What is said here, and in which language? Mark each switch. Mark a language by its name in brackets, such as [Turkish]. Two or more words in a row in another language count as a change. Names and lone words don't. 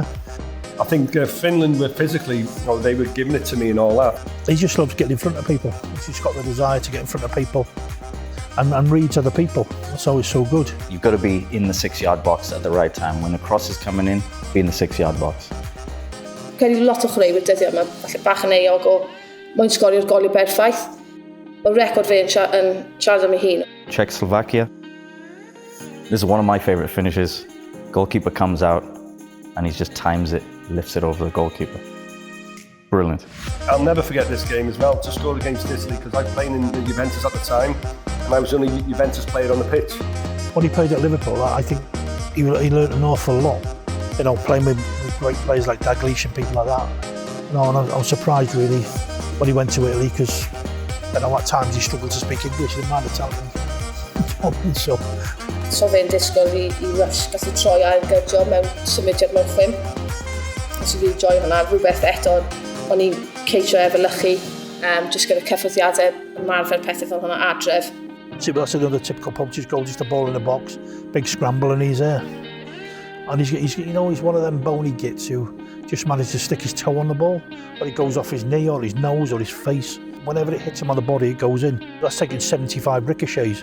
[English] I think Finland were physically, they were giving it to me and all that. He just loves getting in front of people. He's got the desire to get in front of people and read to the people. That's always so good. You've got to be in the 6-yard box at the right time. When the cross is coming in, be in the 6-yard box. [Welsh] Cael ei lot o chwaraewyr dyddiau yma, falle bach yn eog o mwyn sgorio'r goliau berffaith. Mae'r record fe yn siarad am ei hun. [English] Czechoslovakia. This is one of my favourite finishes. Goalkeeper comes out and he just times it, lifts it over the goalkeeper. Brilliant. I'll never forget this game as well, to score against Italy, because I was playing in Juventus at the time, and I was the only Juventus player on the pitch. When he played at Liverpool, I think he learned an awful lot. Playing with great players like Dalglish and people like that. And I was surprised really when he went to Italy, because at times he struggled to speak English, the man Italian. So [Welsh] fe'n disgwyl i Rush gallu troi a'r gyrdio mewn symudiad mewn chwym. Os i fi joi hwnna, rhywbeth eto o'n i'n ceisio efelychu, jyst gyda cyffreddiadau ymarfer pethau fel hwnna adref. [English] See, that's another typical Poach's goal, just a ball in the box, big scramble and he's there. And he's one of them bony gits who just managed to stick his toe on the ball, but it goes off his knee or his nose or his face. Whenever it hits him on the body, it goes in. That's taking 75 ricochets.